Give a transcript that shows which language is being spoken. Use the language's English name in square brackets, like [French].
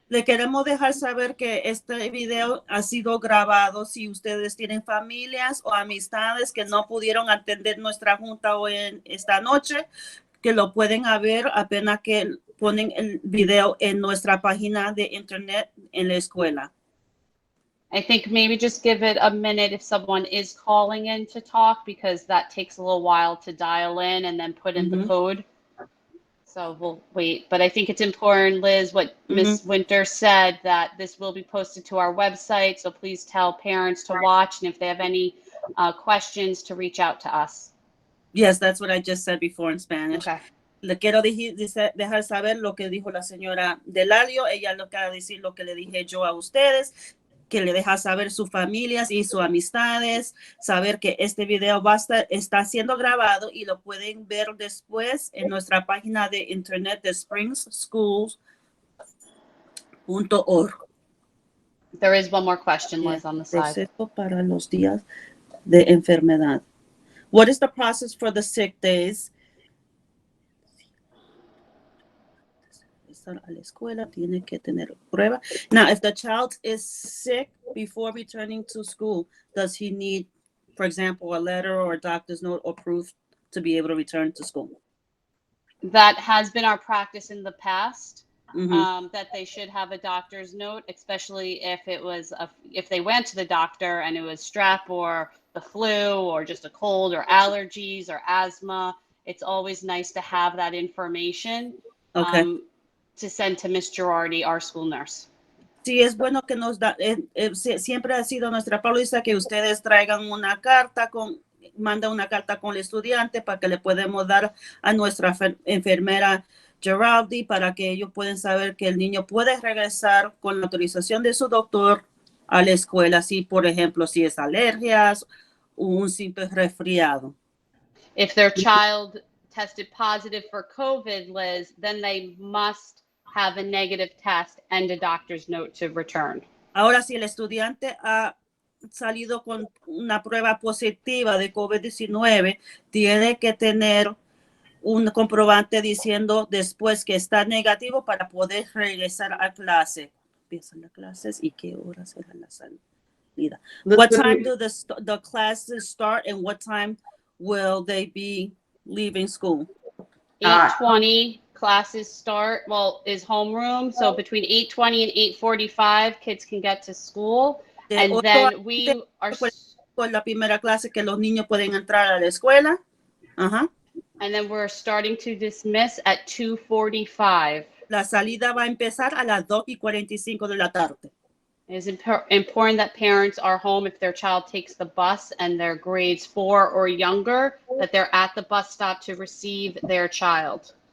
[Spanish] Le queremos dejar saber que este video ha sido grabado. Si ustedes tienen familias o amistades que no pudieron atender nuestra junta hoy en esta noche, que lo pueden ver apenas que ponen el video en nuestra página de internet en la escuela. [English] I think maybe just give it a minute if someone is calling in to talk, because that takes a little while to dial in and then put in the code. So we'll wait. But I think it's important, Liz, what Ms. Winter said, that this will be posted to our website. So please tell parents to watch, and if they have any questions, to reach out to us. Yes, that's what I just said before in Spanish. Okay. [Spanish] Le quiero dejar saber lo que dijo la señora Delalio. Ella lo quiere decir lo que le dije yo a ustedes, que le deja saber sus familias y sus amistades, saber que este video está siendo grabado y lo pueden ver después en nuestra página de internet de springsschools.org. [English] There is one more question, Liz, on the side. [Spanish] Proceso para los días de enfermedad. [English] What is the process for the sick days? [Spanish] A la escuela tiene que tener prueba. [English] Now, if the child is sick before returning to school, does he need, for example, a letter or a doctor's note or proof to be able to return to school? That has been our practice in the past, that they should have a doctor's note, especially if it was if they went to the doctor and it was strep or the flu or just a cold or allergies or asthma. It's always nice to have that information. Okay. to send to Miss Girardi, our school nurse. [Spanish] Sí, es bueno que nos da, siempre ha sido nuestra póliza que ustedes traigan una carta manda una carta con el estudiante para que le podemos dar a nuestra enfermera Giraldi para que ellos puedan saber que el niño puede regresar con la autorización de su doctor a la escuela, si por ejemplo, si es alergias o un simple resfriado. [English] If their child tested positive for COVID, Liz, then they must have a negative test and a doctor's note to return. [Spanish] Ahora, si el estudiante ha salido con una prueba positiva de COVID-19, tiene que tener un comprobante diciendo después que está negativo para poder regresar a clase. Empiezan las clases y qué horas será la salida. [English] What time do the classes start and what time will they be leaving school? 8:20 classes start. Well, is homeroom. So between 8:20 and 8:45, kids can get to school. And then we are. [Spanish] Con la primera clase que los niños pueden entrar a la escuela. Ajá. [English] And then we're starting to dismiss at 2:45. [Spanish] La salida va a empezar a las 2:45 de la tarde. [English] It is important that parents are home if their child takes the bus and they're grades 4 or younger, that they're at the bus stop to receive their child